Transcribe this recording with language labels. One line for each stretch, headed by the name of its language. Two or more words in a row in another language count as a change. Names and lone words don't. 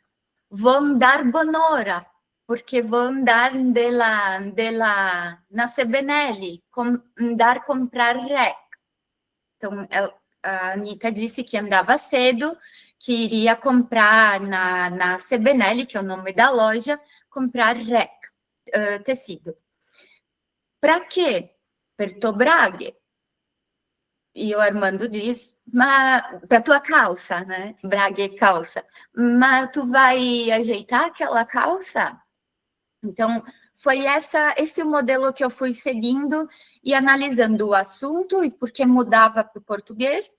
Portuguese: Vou andar bonora, porque vou andar na Sebenelli, andar comprar rec. Então, a Anita disse que andava cedo, que iria comprar na Sebenelli, que é o nome da loja, comprar rec, tecido. Para quê?
Venetian: Per tuo braghe.
Portuguese: E o Armando diz, para tua calça, né? Braga e calça. Mas tu vai ajeitar aquela calça? Então, foi esse o modelo que eu fui seguindo e analisando o assunto e por que mudava para o português.